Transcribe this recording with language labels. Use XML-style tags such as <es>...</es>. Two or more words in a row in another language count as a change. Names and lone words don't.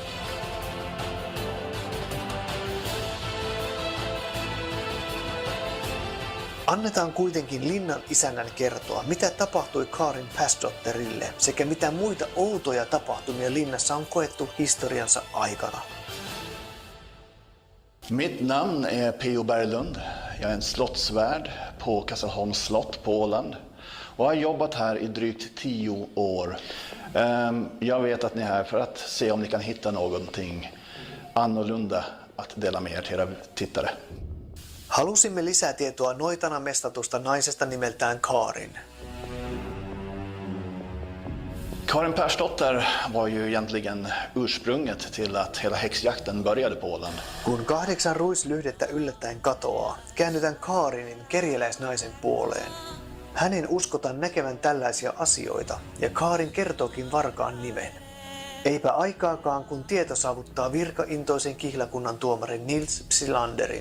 <fi>Annetaan kuitenkin linnan isännän kertoa, mitä tapahtui Karin Pasdotterille sekä mitä muita outoja tapahtumia linnassa on koettu historiansa aikana.</fi> <sv>Mitt namn är P.O. Berglund. Jag är en slottsvärd på Kastelholms slott på Åland och har jobbat här i drygt 10 år. Jag vet att ni är här för att se om ni kan hitta någonting annorlunda att dela med er till era tittare.</sv> <fi>Halusimme lisätietoa noitana mestatusta naisesta nimeltään Karin.</fi> <sv>Karin Persdotter var ju egentligen ursprunget till att hela häxjakten började på Åland.</sv> <fi>Kun 8 ruislyhdettä yllättäen katoaa, käännytään Karinin kerjäläisnaisen puoleen. Hänen uskotaan näkevän tällaisia asioita ja Karin kertookin varkaan nimen. Eipä aikaakaan, kun tieto saavuttaa virkaintoisen kihlakunnan tuomarin Nils Psylanderin.</fi>